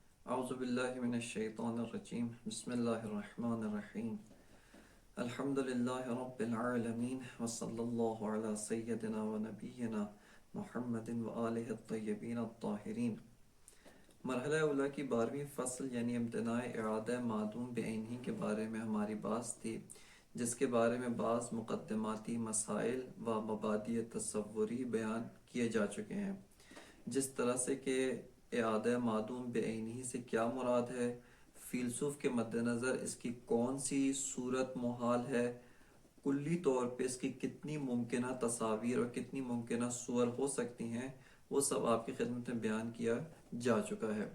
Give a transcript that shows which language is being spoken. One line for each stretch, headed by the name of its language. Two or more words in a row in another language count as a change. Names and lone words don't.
Arabic: اعوذ باللہ من الشیطان الرجیم بسم اللہ الرحمن الرحیم الحمد للہ رب العالمین وصلی اللہ علی سیدنا و نبینا محمد و آلہ الطیبین الطاہرین۔
Urdu: مرحلہ اولیٰ کی 12ویں فصل یعنی امتناع اعادہ معدوم بعینہ کے بارے میں ہماری بات تھی، جس کے بارے میں بعض مقدماتی مسائل و مبادئ تصوری بیان کیے جا چکے ہیں، جس طرح سے کہ اعادہ معدوم بعینہ سے کیا مراد ہے، فیلسوف کے مد نظر اس کی کون سی صورت محال ہے، کلی طور پہ اس کی کتنی ممکنہ تصاویر اور کتنی ممکنہ صور ہو سکتی ہیں، وہ سب آپ کی خدمت میں بیان کیا جا چکا ہے۔